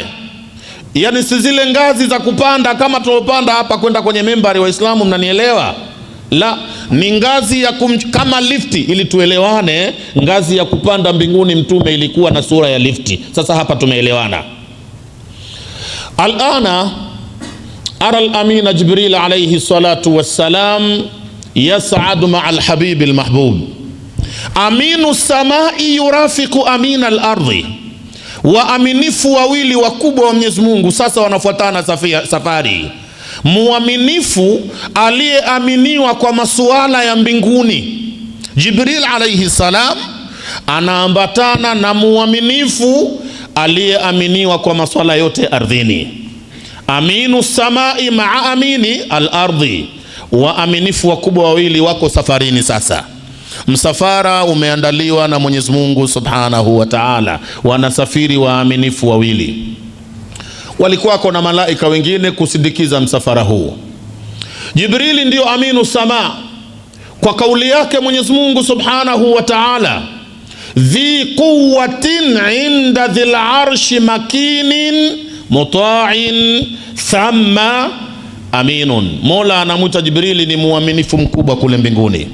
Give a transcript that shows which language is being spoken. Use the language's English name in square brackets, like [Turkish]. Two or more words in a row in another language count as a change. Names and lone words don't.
[Swahili] Yani si zile ngazi za kupanda kama tunopanda hapa kwenda kwenye mimbari. Waislamu mnanielewa? La, ni ngazi ya kama lifti, ili tuelewane. Ngazi ya kupanda mbinguni mtume ilikuwa na sura ya lifti. Sasa hapa tumeelewana. [Arabic] الآن أرى الأمين جبريل عليه الصلاة والسلام يصعد مع الحبيب المحبوب. أمين السماء يرافق أمين الأرض. [Swahili] Waaminifu wawili wakubwa wa Mwenyezi Mungu sasa wanafuatana safari. Muaminifu aliyeaminiwa kwa masuala ya mbinguni, Jibril [Arabic] عليه السلام, [Swahili] anaambatana na muaminifu aliyeaminiwa kwa masuala yote ardhini. [Arabic] أمين السماء مع أمين الأرض. [Swahili] Waaminifu wakubwa wawili wako safarini sasa. Msafara umeandaliwa na Mwenyezi Mungu [Arabic] سبحانه وتعالى. [Swahili] Wanasafiri waaminifu wawili. Walikuwa na malaika wengine kusindikiza msafara huu. Jibrili ndio [Arabic] أمين السماء [Swahili] kwa kauli yake Mwenyezi Mungu [Arabic] سبحانه وتعالى ذي قوة عند ذي العرش مكين مطاع ثم أمين. [Swahili] Mola anamuita Jibrili ni muaminifu mkubwa kule mbinguni.